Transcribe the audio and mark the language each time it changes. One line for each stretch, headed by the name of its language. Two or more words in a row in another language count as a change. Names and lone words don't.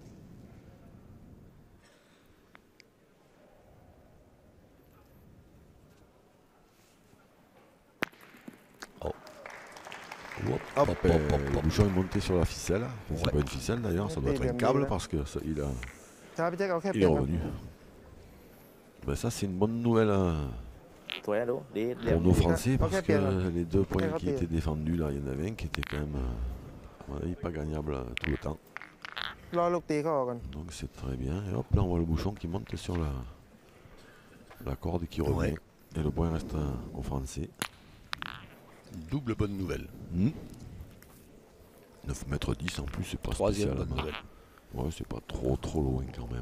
French: Oh. Hop, hop, hop, hop, Le hop. bouchon est monté sur la ficelle. Enfin, c'est Ouais. pas une ficelle d'ailleurs, ça doit être un câble parce que ça, il
Thai: ถ้าพี่แจ็คเอาแค่เป
French: est
Thai: ลี่ยนครับ
French: revenu. Ben, ça c'est une bonne nouvelle hein,
Thai: สวยนะดูดีเรียบ
French: pour nos Français Ok, parce bien, là. que les deux points Ok, qui bien. étaient défendus là, il y en avait un qui était quand même à mon avis, pas gagnable tout le temps.
Thai: รอลูกตีเขาออกกัน
French: Donc c'est très bien. Et hop là on voit le bouchon qui monte sur la corde qui revient. Ouais. Et le point reste aux Français. Double bonne nouvelle. 9 mètres 10 en plus, c'est pas Troisième spécial. bonne nouvelle. Ouais, c'est pas trop loin quand même.